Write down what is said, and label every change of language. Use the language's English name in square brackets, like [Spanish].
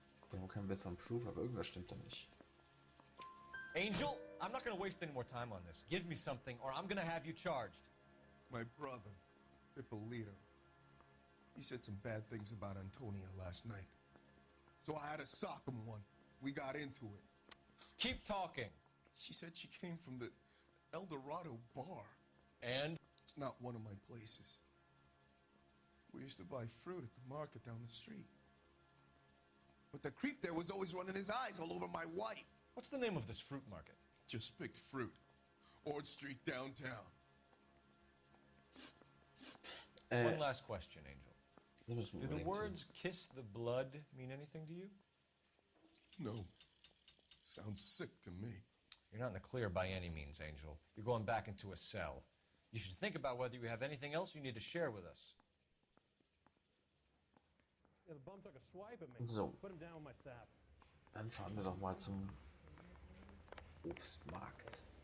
[German] Wir haben keinen besseren Proof, aber irgendwas stimmt da nicht. [English] Angel, I'm not going to waste any more time on this. Give me something or I'm going to have you charged. My brother, Ippolito, he said some bad things about Antonia last night. So I had to sock him one. We got into it. Keep talking. She said she came from the El Dorado bar. And? It's not one of my places. We used to buy fruit at the market down the street. But the creep there was always running his eyes all over my wife. What's the name of this fruit market? Just picked fruit. Orange Street downtown. One last question, Angel. [German] Das müssen wir [English] Do the [German] unbedingt [English] words kiss the blood mean anything to you? No. Sounds sick to me. You're not in the clear by any means, Angel. You're going back into a cell. You should think about whether you have anything else you need to share with us. Yeah, the bum took a swipe at me. So. Put him down with my sap. [German] Dann fahren wir doch mal zum Obstmarkt.